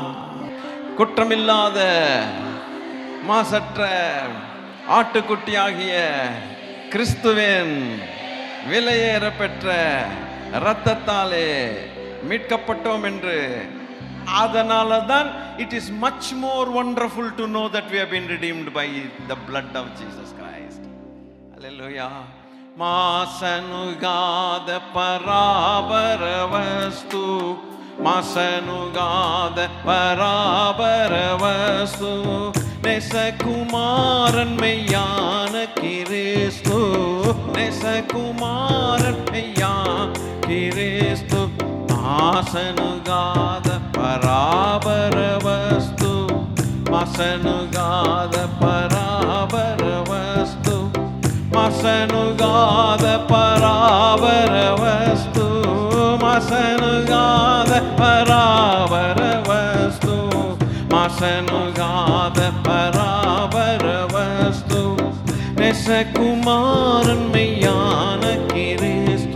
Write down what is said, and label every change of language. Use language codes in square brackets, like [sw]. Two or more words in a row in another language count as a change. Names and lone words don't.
[ta] குற்றமில்லாத, மாசற்ற ஆட்டுக்குட்டியாகிய கிறிஸ்துவின் விலையேற பெற்ற இரத்தத்தாலே மீட்கப்பட்டோம் என்று. அதனால தான் [en] it is much more wonderful to know that we have been redeemed by the blood of Jesus Christ. Hallelujah. [ta] மாசனுகாத பராபர வஸ்து, மாசனுகாத பராபர வஸ்து, நெசகுமாரன் மெய்யான கிறிஸ்து, நெசகுமாரன் மெய்யான கிறிஸ்து, மாசனுகாத பராபர வஸ்து, மாசனுகாத பராபர வஸ்து, மாசனுகாத பராபர வஸ்து, மாசனுகாத பராபர வஸ்து, மாசனுகாத பராபர வஸ்து, நெசகுமாரன் மெய்யான கிறிஸ்து.